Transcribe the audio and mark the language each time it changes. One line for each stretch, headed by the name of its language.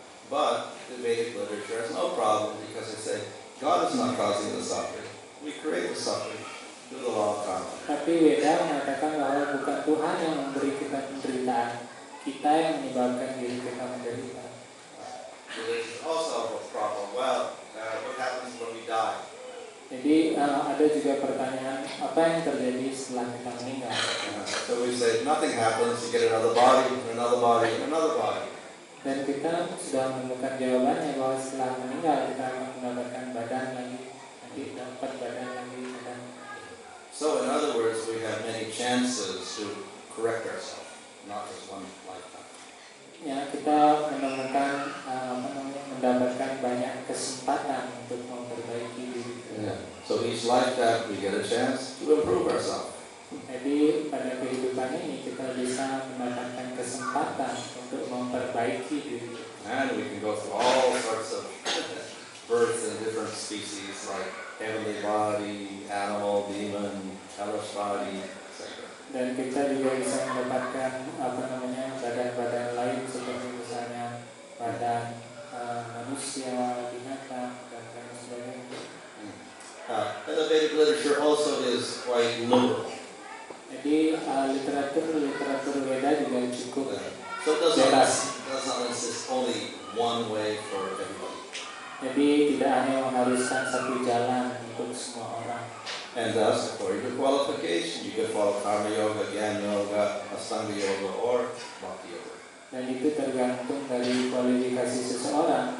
English: But the Vedic literature has no problem because they say God is not causing the suffering. We create the suffering through the law of karma.
Indonesian: Tapi Weda mengatakan bahwa bukan Tuhan yang memberi kita penderitaan, kita yang menyebabkan diri kita menderita.
English: Religion also have a problem. Well, what happens when we die?
Indonesian: Jadi ada juga pertanyaan, apa yang terjadi setelah kita meninggal?
English: So we say nothing happens. You get another body, and another body, and another body.
Indonesian: Dan kita sudah menemukan jawabannya bahwa setelah meninggal kita akan mendapatkan badan lagi, nanti dapat badan lagi, badan.
English: So in other words, we have many chances to correct ourselves, not just one lifetime.
Indonesian: Ya, kita menemukan mendapatkan banyak kesempatan untuk memperbaiki diri kita.
English: So each lifetime we get a chance to improve ourselves.
Indonesian: Jadi pada kehidupan ini kita bisa mendapatkan kesempatan untuk memperbaiki diri.
English: And we can go through all sorts of births in different species, like heavenly body, animal, demon, hellish body, etc.
Indonesian: Dan kita juga bisa mendapatkan badan-badan lain seperti misalnya badan manusia, binatang, dan lain sebagainya.
English: And the Vedic literature also is quite liberal.
Indonesian: Jadi literatur Weda juga cukup
English: So it
Indonesian: bebas.
English: does not insist only one way for everybody.
Indonesian: Jadi tidak hanya mengharuskan satu jalan untuk semua orang.
English: And thus, according to qualification, you can follow Karma Yoga, Jnana Yoga, Astanga Yoga, or Bhakti Yoga.
Indonesian: Dan itu tergantung dari kualifikasi seseorang.